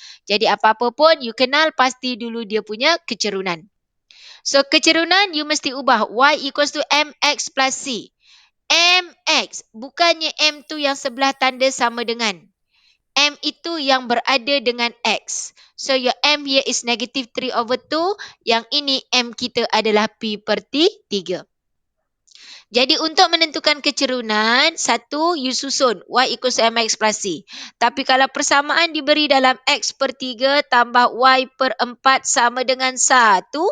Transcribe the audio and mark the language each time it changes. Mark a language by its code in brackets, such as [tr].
[ms] Jadi apa-apa pun you kenal pasti dulu dia punya kecerunan. So kecerunan you mesti ubah [en] y equals to mx plus c. [ms] Mx, bukannya m tu yang sebelah tanda sama dengan. M itu yang berada dengan X. [en] So your M here is negative 3 over 2. [ms] Yang ini M kita adalah P per 3. Jadi untuk menentukan kecerunan, satu you susun [en] Y equals to MX plus C. [ms] Tapi kalau persamaan diberi dalam X per 3 tambah Y per 4 sama dengan 1.